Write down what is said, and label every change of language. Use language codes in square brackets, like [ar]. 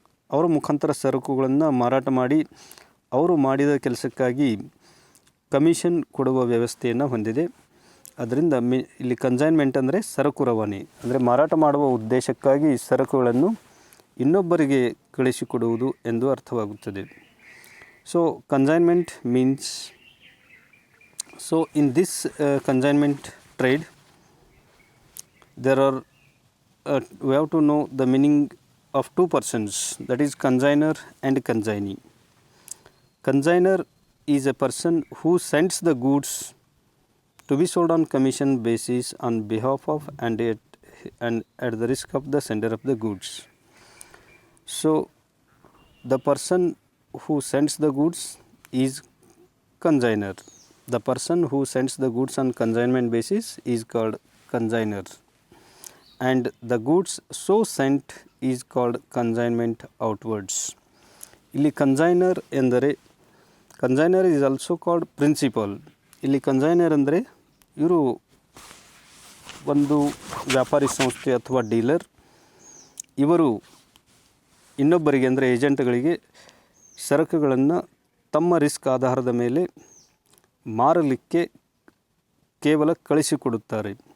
[kn] ಅವರ ಮುಖಾಂತರ ಸರಕುಗಳನ್ನು ಮಾರಾಟ ಮಾಡಿ ಅವರು ಮಾಡಿದ ಕೆಲಸಕ್ಕಾಗಿ ಕಮಿಷನ್ ಕೊಡುವ ವ್ಯವಸ್ಥೆಯನ್ನು ಹೊಂದಿದೆ. ಅದರಿಂದ ಇಲ್ಲಿ ಕನ್ಸೈನ್ಮೆಂಟ್ ಅಂದರೆ ಸರಕು ರವಾನೆ, ಅಂದರೆ ಮಾರಾಟ ಮಾಡುವ ಉದ್ದೇಶಕ್ಕಾಗಿ ಸರಕುಗಳನ್ನು ಇನ್ನೊಬ್ಬರಿಗೆ ಕಳಿಸಿಕೊಡುವುದು ಎಂದು ಅರ್ಥವಾಗುತ್ತದೆ. [en] So consignment means, so in this consignment trade there are we have to know the meaning of two persons, that is consignor and consignee. Consignor is a person who sends the goods to be sold on commission basis on behalf of and at the risk of the sender of the goods. So the person who sends the goods is consignor. The person who sends the goods on consignment basis is called consignor, and the goods so sent is called consignment outwards. [kn] ಇಲ್ಲಿ consignor ಎಂದರೆ [en] Consignor is also called principal. [kn] ಇಲ್ಲಿ consignor ಅಂದರೆ ಇವರು ಒಂದು ವ್ಯಾಪಾರಿ ಸಂಸ್ಥೆ ಅಥವಾ dealer. ಇವರು ಇನ್ನೊಬ್ಬರಿಗೆ ಅಂದರೆ ಏಜೆಂಟ್ಗಳಿಗೆ ಸರಕುಗಳನ್ನು ತಮ್ಮ ರಿಸ್ಕ್ ಆಧಾರದ ಮೇಲೆ ಮಾರಲಿಕ್ಕೆ ಕೇವಲ ಕಳಿಸಿಕೊಡುತ್ತಾರೆ.